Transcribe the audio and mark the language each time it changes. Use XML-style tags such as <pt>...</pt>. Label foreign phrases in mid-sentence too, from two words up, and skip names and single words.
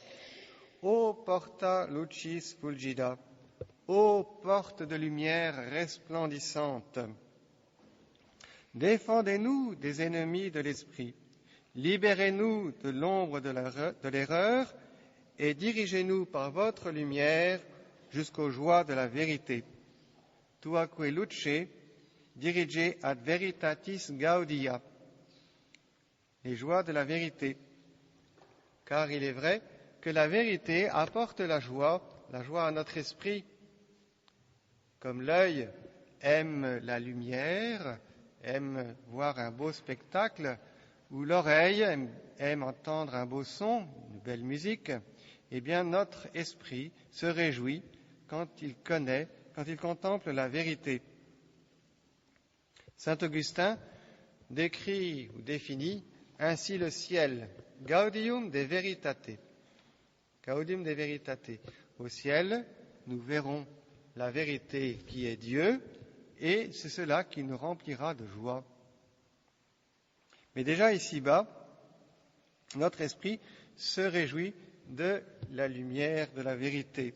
<la>Ô porta lucis fulgida,</la> <fr>ô porte de lumière resplendissante, défendez-nous des ennemis de l'esprit, libérez-nous de l'ombre de l'erreur et dirigez-nous par votre lumière jusqu'aux joies de la vérité.</fr> <la>Tuaque luce, dirige ad veritatis gaudia,</la> <fr>les joies de la vérité. Car il est vrai que la vérité apporte la joie à notre esprit. Comme l'œil aime la lumière, aime voir un beau spectacle, ou l'oreille aime entendre un beau son, une belle musique, eh bien notre esprit se réjouit quand il contemple la vérité. Saint Augustin décrit ou définit ainsi le ciel,</fr> <la>gaudium de veritate. Gaudium de veritate.</la> <fr>Au ciel, nous verrons la vérité qui est Dieu, et c'est cela qui nous remplira de joie. Mais déjà ici-bas, notre esprit se réjouit de la lumière de la vérité.</fr>